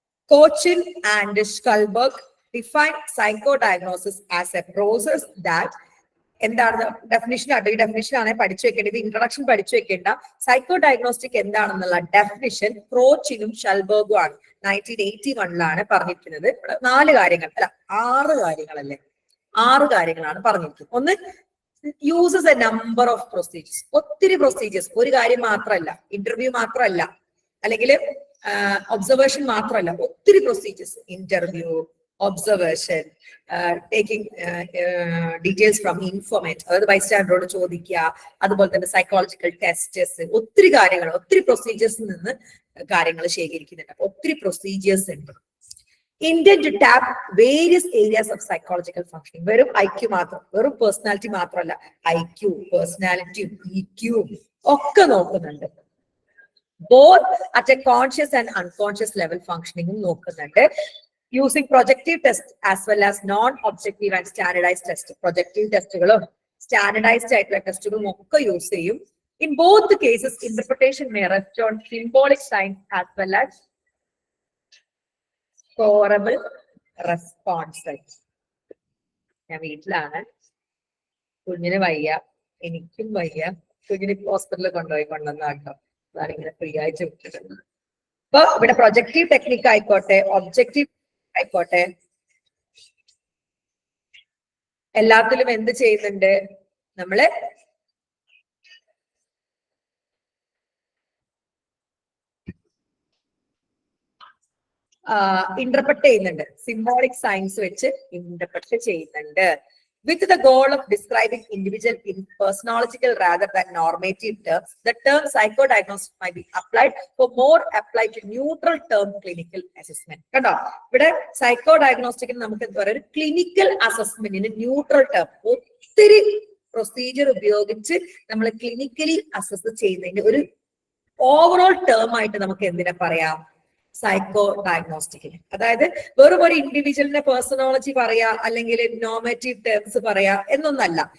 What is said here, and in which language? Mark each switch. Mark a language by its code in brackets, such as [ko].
[en] Cochin and Schulberg define psychodiagnosis as a process that, [ml] എന്താണ് definition? ഈ definition ആണ് പഠിച്ചു വെക്കേണ്ടത്, ഇൻട്രൊഡക്ഷൻ പഠിച്ചു വെക്കേണ്ട. സൈക്കോ ഡയഗ്നോസ്റ്റിക് എന്താണെന്നുള്ള ഡെഫിനിഷൻ ക്രോച്ചിനും ഷൽബർഗും ആണ് 1981 പറഞ്ഞിരിക്കുന്നത്. 4 കാര്യങ്ങൾ അല്ല 6 കാര്യങ്ങളല്ലേ, 6 കാര്യങ്ങളാണ് പറഞ്ഞിരിക്കുന്നത്. ഒന്ന്, [en] Uses a number of procedures. [ml] ഒത്തിരി പ്രൊസീജിയേഴ്സ്, ഒരു കാര്യം മാത്രമല്ല, ഇന്റർവ്യൂ മാത്രമല്ല, അല്ലെങ്കിൽ ഒബ്സർവേഷൻ മാത്രമല്ല, ഒത്തിരി procedures. Interview, observation, taking details from ഇൻഫോർമേറ്റ്, അതായത് ബൈസ്റ്റാൻഡറോട് ചോദിക്കുക, അതുപോലെ തന്നെ സൈക്കോളജിക്കൽ ടെസ്റ്റസ്, ഒത്തിരി കാര്യങ്ങൾ, ഒത്തിരി പ്രൊസീജിയേഴ്സിൽ നിന്ന് കാര്യങ്ങൾ ശേഖരിക്കുന്നുണ്ട്. അപ്പൊ ഒത്തിരി പ്രൊസീജിയേഴ്സ് ഉണ്ട്. [en] Intent to tap various areas of psychological functioning. [ml] വെറും ഐക്യു മാത്രം, വെറും പേഴ്സണാലിറ്റി മാത്രമല്ല, ഐക്യു, പേഴ്സണാലിറ്റിയും ഇക്യുവും ഒക്കെ നോക്കുന്നുണ്ട്. [en] both at a conscious and unconscious level functioning [ml] നോക്കുന്നുണ്ട്. [en] Using projective test as well as non-objective and standardized test. [ml] Projective ടെസ്റ്റുകളും standardised ആയിട്ടുള്ള ടെസ്റ്റുകളും ഒക്കെ യൂസ് ചെയ്യും. [en] In both the cases, interpretation may rest on symbolic signs as well as scoreable responses. [ml] ഞാൻ വീട്ടിലാണ്, കുഞ്ഞിന് വയ്യ, എനിക്കും വയ്യ, കുഞ്ഞിന് ഹോസ്പിറ്റലിൽ കൊണ്ടുവന്നാട്ടോ. അതാണ് ഇങ്ങനെ ഫ്രീ ആയിട്ട് വിട്ടിരുന്നത്. അപ്പൊ ഇവിടെ പ്രൊജക്റ്റീവ് ടെക്നിക്ക് ആയിക്കോട്ടെ, ഒബ്ജക്റ്റീവ് ആയിക്കോട്ടെ, എല്ലാത്തിലും എന്ത് ചെയ്യുന്നുണ്ട്? നമ്മള് ഇന്റർപ്രറ്റ് ചെയ്യുന്നുണ്ട്. സിംബോളിക് സയൻസ് വെച്ച് ഇന്റർപ്രറ്റ് ചെയ്യുന്നുണ്ട്. [en] With the goal of describing individual in personological rather than normative terms, the term psychodiagnostic might be applied for more applied to neutral term clinical assessment. [ml] കണ്ടോ, ഇവിടെ സൈക്കോഡയഗ്നോസ്റ്റിക്കിന് നമുക്ക് എന്താ പറയുക, ഒരു ക്ലിനിക്കൽ അസസ്മെന്റിന് ന്യൂട്രൽ ടേം, ഒത്തിരി procedure ഉപയോഗിച്ച് നമ്മൾ ക്ലിനിക്കലി അസസ് ചെയ്യുന്നതിന് ഒരു ഓവറോൾ ടേം ആയിട്ട് നമുക്ക് എന്തിനാ പറയാം? സൈക്കോ ഡയഗ്നോസ്റ്റിക്കിന്. അതായത് വെറും ഒരു ഇൻഡിവിജ്വലിന്റെ പേഴ്സണോളജി പറയാ, അല്ലെങ്കിൽ നോർമേറ്റീവ് ടേംസ് പറയാ എന്നൊന്നല്ല.